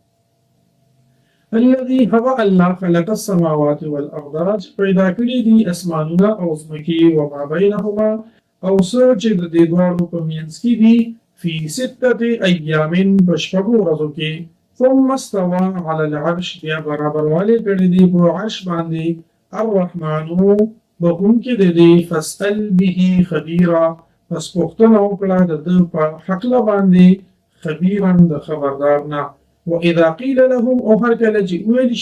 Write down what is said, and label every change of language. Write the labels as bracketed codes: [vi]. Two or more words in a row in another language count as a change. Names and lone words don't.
[ar] الذي هو الله خلق السماوات والارض [ps] پیدا کړی دي اسمانونه او ځمکې او [ar] ما بینهما [ps] او څه چې د دې دواړو په منځ کې دي [ar] فی ستة ایام [ps] په شپږو ورځو کې [ar] ثم استوى على العرش [ps] بیا برابر والی کړی دی په عرش باندې الرحمن بخونکې د دې [ar] فاسأل به خبیرا [ps] پس پوښتنه وکړه د ده په هکله باندې خبیرا د خبردار نه [ar] واذا قیل لهم [ps] او هر کله چې ویل شي